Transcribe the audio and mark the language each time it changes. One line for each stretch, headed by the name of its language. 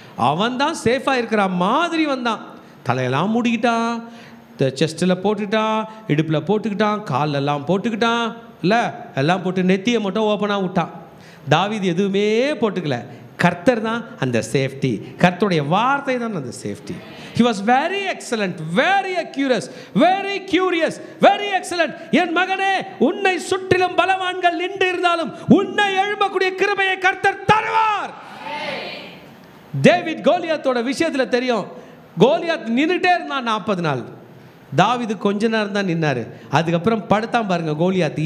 Tamil: அவன் தான் சேஃபாக இருக்கிற மாதிரி வந்தான். தலையெல்லாம் மூடிக்கிட்டான், செஸ்ட்டில் போட்டுக்கிட்டான், இடுப்பில் போட்டுக்கிட்டான், காலெல்லாம் போட்டுக்கிட்டான், இல்லை எல்லாம் போட்டு நெத்தியை மட்டும் ஓப்பனாக விட்டான். தாவீது எதுவுமே போட்டுக்கல. கர்த்தர் தான் அந்த சேஃப்டி. கர்த்தருடைய வார்த்தை தான் அந்த safety.
English: He was very excellent, very accurate, very curious, very excellent.
Tamil: என் மகனே, உன்னை சுற்றிலும் பலவான்கள் நின்று இருந்தாலும் உன்னை எழும்பக்கூடிய கிருபையை கர்த்தர் தருவார். டேவிட் கோலியாத்தோட விஷயத்தில் தெரியும். கோலியாத் நின்றுட்டே இருந்தான் 40 நாள். தாவீது கொஞ்ச நேரம் தான் நின்னாரு. அதுக்கப்புறம் படுத்தான் பாருங்க கோலியாத்.